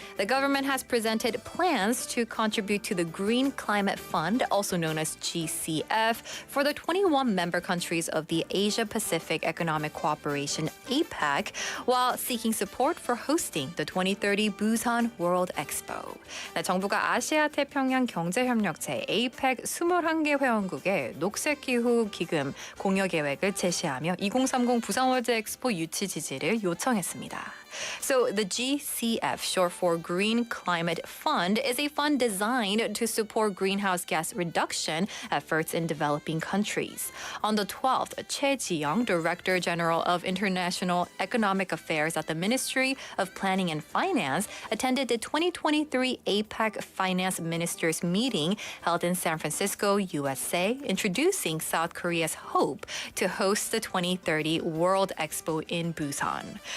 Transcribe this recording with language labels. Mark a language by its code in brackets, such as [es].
[en] The government has presented plans to contribute to the Green Climate Fund, also known as GCF, for the 21 member countries of the Asia-Pacific Economic Cooperation, APEC, while seeking support for hosting the 2030 Busan World Expo. [ko] 네, 정부가 아시아 태평양 경제협력체 APEC 21개 회원국에 녹색기후 기금 공여 계획을 제시하며 2030 부산월드엑스포 유치 지지를 요청했습니다. [en] So the GCF, short for Green Climate Fund, is a fund designed to support greenhouse gas reduction efforts in developing countries. On the 12th, Choi Ji-young, Director General of International Economic Affairs at the Ministry of Planning and Finance, attended the 2023 APEC Finance Ministers meeting held in San Francisco, USA, introducing South Korea's hope to host the 2030 World Expo in Busan.